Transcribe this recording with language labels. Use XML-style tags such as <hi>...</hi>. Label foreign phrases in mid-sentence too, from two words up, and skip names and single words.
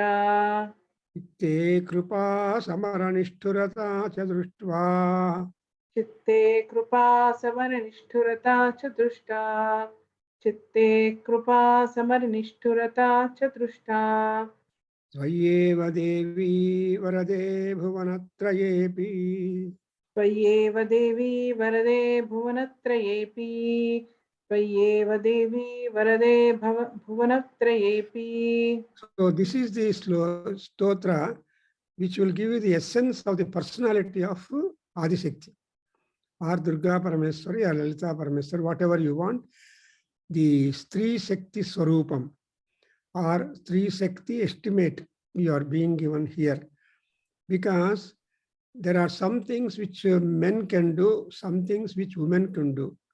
<sa>చిత్తే కృపా సమరనిష్ఠురతా చ దృష్ట్వా చిత్తే కృపా సమరనిష్ఠురతా చ దృష్టా చిత్తే కృపా సమరనిష్ఠురతా చ దృష్టా త్వయేవ దేవీ వరదే భువనత్రయేపి त्वय्येव देवी वरदे भुवनत्रयेऽपि त्वय्येव देवी वरदे भुवनत्रयेऽपि.</sa> <en>So this is the stotra which will give you the essence of the personality of Adishakti or Durga Parameswari or Lalita Parameswari, whatever you want. The</en> <sa>स्त्री शक्ति स्वरूपम्</sa> <en>or</en> <sa>स्त्री शक्ति</sa> <en>estimate you are being given here, because there are some things which men can do, some things which women can do.</en>